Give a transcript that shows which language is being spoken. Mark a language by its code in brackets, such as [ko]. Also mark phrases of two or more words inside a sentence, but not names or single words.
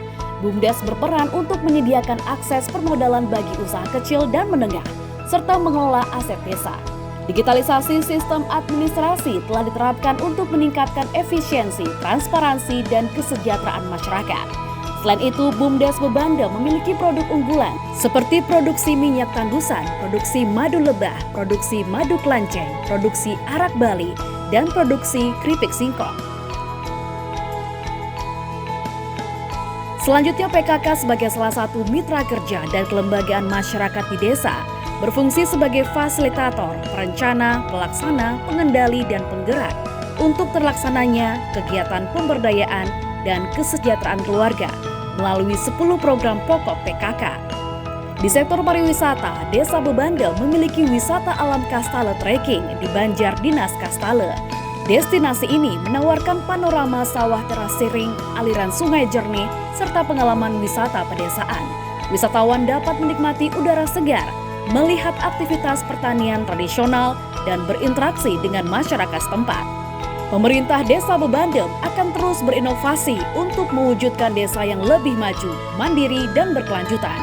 [id] BUMDes berperan untuk menyediakan akses permodalan bagi usaha kecil dan menengah, serta mengelola aset desa. Digitalisasi sistem administrasi telah diterapkan untuk meningkatkan efisiensi, transparansi, dan kesejahteraan masyarakat. Selain itu, BUMDes Bebandem memiliki produk unggulan seperti produksi minyak tandusan, produksi madu lebah, produksi madu kelanceng, produksi arak Bali, dan produksi keripik singkong. Selanjutnya, PKK sebagai salah satu mitra kerja dan kelembagaan masyarakat di desa berfungsi sebagai fasilitator, perencana, pelaksana, pengendali, dan penggerak untuk terlaksananya kegiatan pemberdayaan dan kesejahteraan keluarga melalui 10 program pokok PKK. Di sektor pariwisata, Desa Bebandem memiliki wisata alam Kastale Trekking di Banjar Dinas Kastale. Destinasi ini menawarkan panorama sawah terasiring, aliran sungai jernih, serta pengalaman wisata pedesaan. Wisatawan dapat menikmati udara segar, melihat aktivitas pertanian tradisional, dan berinteraksi dengan masyarakat setempat. Pemerintah Desa Bebandem akan terus berinovasi untuk mewujudkan desa yang lebih maju, mandiri, dan berkelanjutan.